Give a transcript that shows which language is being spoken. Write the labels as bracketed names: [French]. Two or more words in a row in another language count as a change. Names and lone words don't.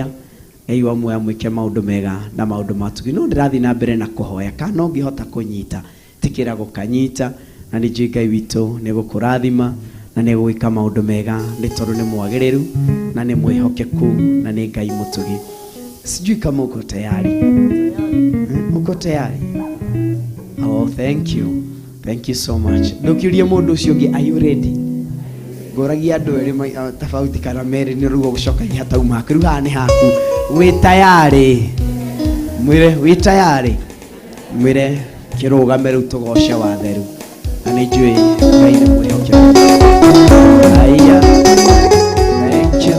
[Kikuyu] Ngai wa muoya mwĩke maũndũ mega na maũndũ matugi. No ndĩrathiĩ na mbere na kũhoya, kana ũngĩhota kũnyita tikĩra gũkanyita, na nĩ njũĩ Ngai witũ nĩ egũkũrathima na nĩ egwĩka maũndũ mega, nĩ tondũ nĩ mwagĩrĩru na nĩ mwĩhokeku na nĩ Ngai mũtugi. [Swahili] Sijui kama uko tayari. Uko tayari? [English] Oh, thank you. Thank you so much. [Kikuyu] Ndokiuria mũndũ ũcio ũngĩ, [English] are you ready? [Kikuyu] Ngoragia andũ erĩ tofauti kana merĩ nĩ rugo gũcoka ihatauma haku. Rĩu haha nĩ haku. Wĩ tayari? Mwĩre wĩ tayari? Mwĩre kĩrũgame rĩu tũgoce watheru. Na nĩ njũĩ Ngai nĩ mwĩhokeku. [English] Haya. Thank you.